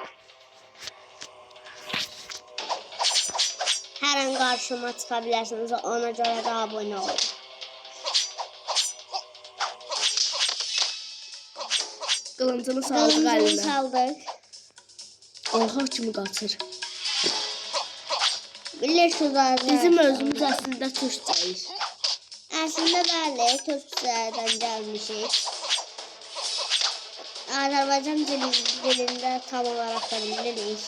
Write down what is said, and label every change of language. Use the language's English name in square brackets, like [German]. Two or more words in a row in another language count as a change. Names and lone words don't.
[Turkish] Her an karşıma çıkabilirsiniz. [Azerbaijani] Ona göre de abone olun. Qılıncını saldık əlinə. Saldık. Oha kimi qaçır. Bilirsiniz Bizim özümüz əslində türkçəyik. Əslində bəli, Türkçədən gəlmişik. Azərbaycan dilində tam olaraq da bilirik.